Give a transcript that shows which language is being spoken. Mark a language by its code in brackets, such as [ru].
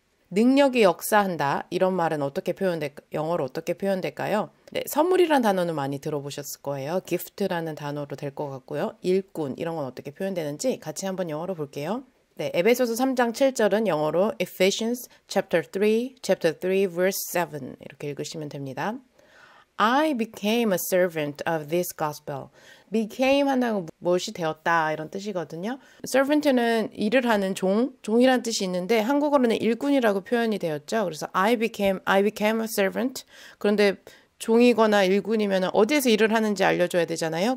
[ko] 능력이 역사한다. 이런 말은 영어로 어떻게 표현될까요? 네, 선물이란 단어는 많이 들어보셨을 거예요. gift라는 단어로 될 것 같고요. 일꾼, 이런 건 어떻게 표현되는지 같이 한번 영어로 볼게요. 네, 에베소서 3장 7절은 영어로 [en] Ephesians chapter 3 verse 7 [ko] 이렇게 읽으시면 됩니다. [en] I became a servant of this gospel. [ko] became 한다는 무엇이 되었다 이런 뜻이거든요. servant는 일을 하는 종이란 뜻이 있는데 한국어로는 일꾼이라고 표현이 되었죠. [en] 그래서 I became a servant. [ko] 그런데 종이거나 일꾼이면 어디에서 일을 하는지 알려줘야 되잖아요.